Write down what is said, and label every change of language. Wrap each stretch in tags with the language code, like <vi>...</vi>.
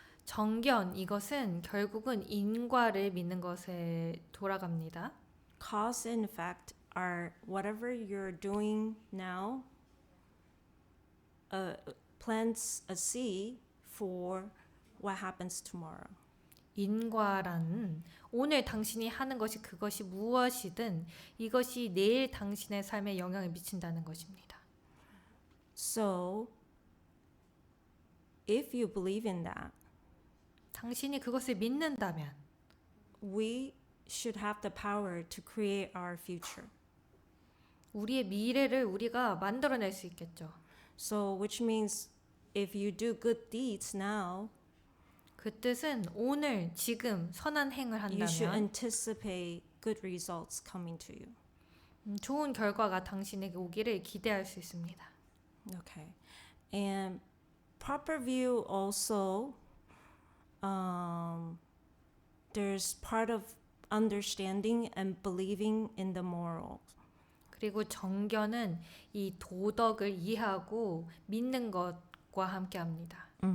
<ko>정견 이것은 결국은 인과를 믿는 것에 돌아갑니다.</ko> <en>Cause and effect are whatever you're doing now plants a seed for what happens tomorrow.</en> <ko>인과란 오늘 당신이 하는 것이 그것이 무엇이든 이것이 내일 당신의 삶에 영향을 미친다는 것입니다.</ko> <en>So if you believe in that,</en> <ko>당신이 그것을 믿는다면</ko> <en>we should have the power to create our future.</en> <ko>우리의 미래를 우리가 만들어낼 수 있겠죠.</ko> <en>So which means if you do good deeds now,</en> <ko>그 뜻은 오늘 지금 선한 행을</ko> <en>you should</en> <ko>한다면</ko> <en>anticipate good results coming to you.</en> <ko>좋은 결과가 당신에게 오기를 기대할 수 있습니다.</ko> <en>Okay. And proper view also there's part of understanding and believing in the moral.</en> <ko>그리고 정견은 이 도덕을 이해하고 믿는 것과 함께합니다.</ko>